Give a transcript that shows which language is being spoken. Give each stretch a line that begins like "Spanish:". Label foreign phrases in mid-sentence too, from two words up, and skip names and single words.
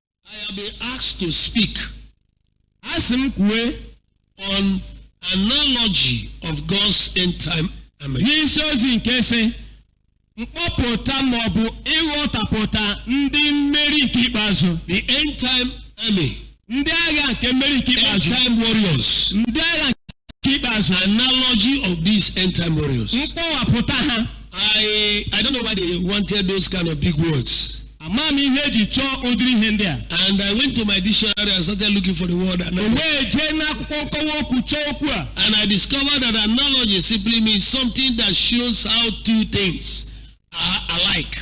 English: I have been asked to speak
Igbo: Asim kwe
English: on analogy of God's end time army.
Igbo: N'isi nke se mkpọpụta maọbụ ịghọtapụta ndị mmeri nke ikpeazụ.
English: The end time army.
Igbo: Ndị agha nke mmeri nke ikpeazụ.
English: End time warriors.
Igbo: Ndị agha nke ikpeazụ.
English: Analogy of these end time warriors.
Igbo: Mkpọwapụta ha.
English: I don't know why they wanted those kind of big words. And I went to my dictionary and started looking for the word analogy. And I discovered that analogy simply means something that shows how two things are alike.